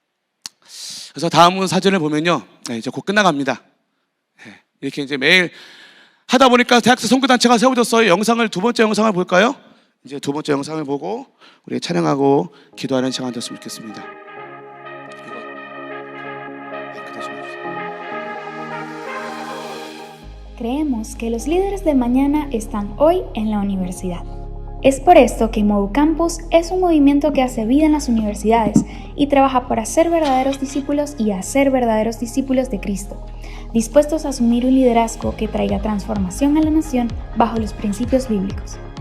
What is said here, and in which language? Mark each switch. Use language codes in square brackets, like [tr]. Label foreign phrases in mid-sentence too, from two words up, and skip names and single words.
[ko] 그래서 다음 사진을 보면요, 이제 곧 끝나갑니다. 이렇게 이제 매일 하다 보니까 대학생 선교단체가 세워졌어요. 영상을 두 번째 영상을 볼까요? 이제 두 번째 영상을 보고 우리 찬양하고 기도하는 시간 됐으면 좋겠습니다. [es] Creemos que los líderes del mañana están hoy en la universidad. Es por esto que Modu Campus es un movimiento que hace vida en las universidades y trabaja para ser verdaderos discípulos y hacer verdaderos discípulos de Cristo, dispuestos a asumir un liderazgo que traiga transformación a la nación bajo los principios bíblicos.